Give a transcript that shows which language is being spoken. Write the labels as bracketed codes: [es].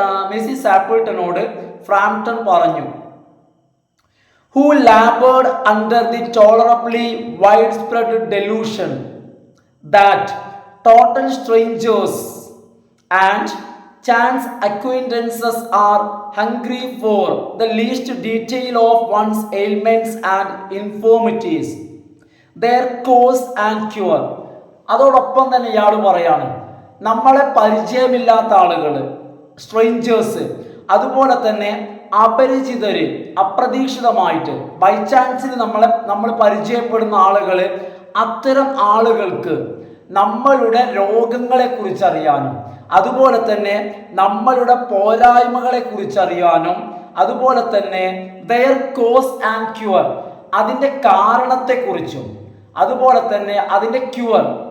[ml] Mrs ആപ്പിൾട്ടനോട് ഫ്രാംപ്ടൺ പറഞ്ഞു. [en] Who labored under the tolerably widespread delusion that total strangers and chance acquaintances are hungry for the least detail of one's ailments and infirmities, their cause and cure. [ml] അതോടൊപ്പം തന്നെ ഇയാൾ പറയാണ്, നമ്മളെ പരിചയമില്ലാത്ത ആളുകൾ, strangers, അതുപോലെ തന്നെ അപരിചിതര്, അപ്രതീക്ഷിതമായിട്ട് ബൈ ചാൻസിൽ നമ്മൾ പരിചയപ്പെടുന്ന ആളുകൾ, അത്തരം ആളുകൾക്ക് നമ്മളുടെ രോഗങ്ങളെ കുറിച്ച് അറിയാനും, അതുപോലെ തന്നെ നമ്മളുടെ പോരായ്മകളെ കുറിച്ച് അറിയാനും, അതുപോലെ തന്നെ [en] their cause and cure, [ml] അതിൻ്റെ കാരണത്തെക്കുറിച്ചും, അതുപോലെ തന്നെ അതിൻ്റെ ക്യൂർ,